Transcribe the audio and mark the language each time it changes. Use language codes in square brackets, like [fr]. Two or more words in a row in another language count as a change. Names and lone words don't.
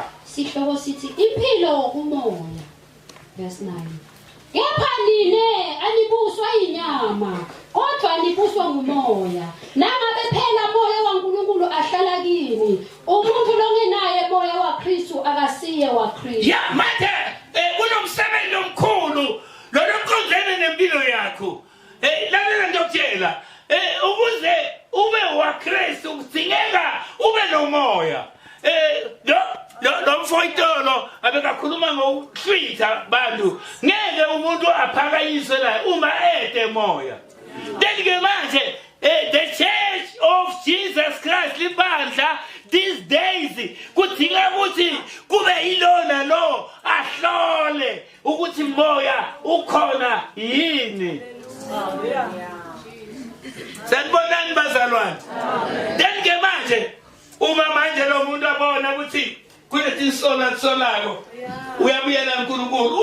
[zu] Sihloko sithi impilo umoya verse 9. Kepha nine anibuswa inyama kodwa nibuswa ngumoya nangabe phela moya waNkulunkulu ahlala kini umuntu longenaye moya waKristu akasiye waKristu. Ya manje kunomsebenzi omkhulu lo lokhonzene nempilo yakho. Lalela ngiyokutshela ukuze ube waKristu kudingeka ube nomoya. Lo mfoyitolo abekakhuluma ngokuhlwitha bantu ngeke umuntu aphakanyiswe la uma ede moya. Then manje [en] the Church of Jesus Christ [zu] libandla [en] these days [zu] kudinga ukuthi kube yilona lo ahlole ukuthi moya ukhona yini. Sanibonani bazalwane. Then manje uma manje lo muntu abona ukuthi kunetinsolako uyabuyela uNkulunkulu